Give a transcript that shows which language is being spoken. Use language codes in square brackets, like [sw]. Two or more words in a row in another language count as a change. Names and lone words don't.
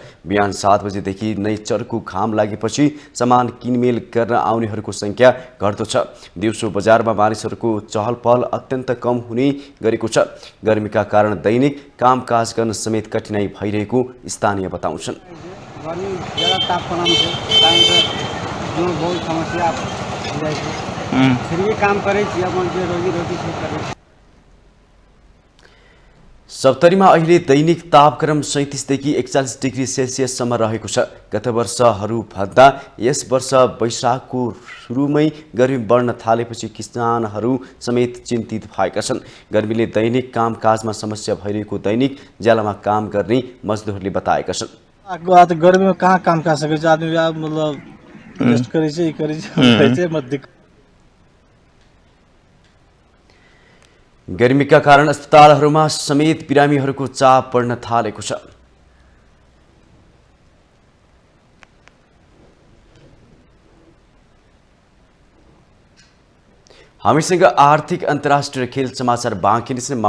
[ne] बिहान 7 बजेदेखि नै चर्को घाम लागेपछि सामान किनमेल गर्न आउनेहरूको संख्या घट्दो छ। दिउँसो बजारमा मानिसहरूको चहलपहल अत्यन्त कम हुने गरेको छ। गर्मीका कारण दैनिक कामकाज गर्न समेत कठिनाई भइरहेको स्थानीय बताउँछन्। [mai] गर्मी ज़्यादा तापमान से जो बहुत समस्या फिर भी काम करे अपन रोजी रोटी से करे। [ne] सप्तरीमा अहिले दैनिक तापक्रम 37 देखि 41 डिग्री सेल्सियससम्म रहेको छ। गत वर्षहरूभन्दा यस वर्ष वैशाखको सुरुमै गर्मी बढ्न थालेपछि किसानहरू समेत चिन्तित भएका छन्। गर्मीले दैनिक कामकाजमा समस्या भइरहेको दैनिक ज्यालामा काम गर्ने मजदुरहरूले बताएका छन्। [mai] गर्मी में कहाँ काम कर सके आदमी मतलब रेस्ट करे [ne] गर्मीका कारण अस्पतालहरूमा समेत बिरामीहरूको चाप बढ्न थालेको छ। हामीसँग आर्थिक अन्तर्राष्ट्रिय खेल समाचार बाँकी नै छन्।